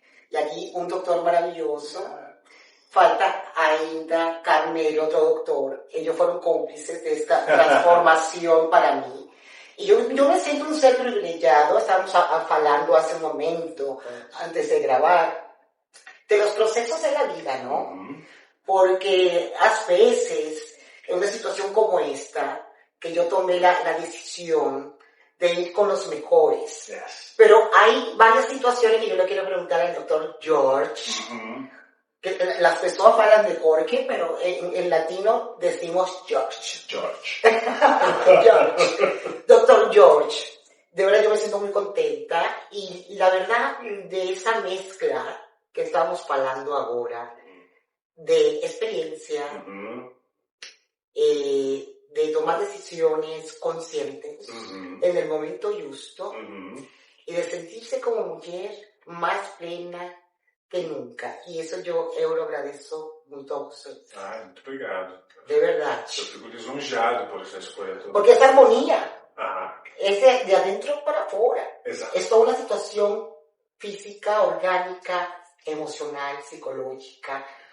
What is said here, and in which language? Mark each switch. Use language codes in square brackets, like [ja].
[pt] E aqui um doutor maravilhoso. Falta ainda Carmelo, outro doutor. Eles foram cúmplices desta transformação para mim. E eu me sinto um ser privilegiado. Estamos falando há um momento, antes de gravar, [es] de los procesos de la vida, ¿no? [pt] Porque às vezes, [es] en una situación como esta, que yo tomé la decisión de ir con los mejores. [en] Yes. [es] Pero hay varias situaciones que yo le quiero preguntar al doctor George. Que las personas hablan de Jorge, pero en latino decimos George. George. George. Doctor George. De verdad yo me siento muy contenta y la verdad de esa mezcla que estamos hablando ahora, de experiencia, de tomar decisiones conscientes en el momento justo y de sentirse como mujer más plena que nunca. [pt] E isso eu agradeço muito a vocês. Ai, muito obrigado. De verdade. Eu fico lisonjeado por essa escolha toda. Porque essa harmonia é de adentro para fora. Exato. É toda uma situação física, orgânica, emocional, psicológica.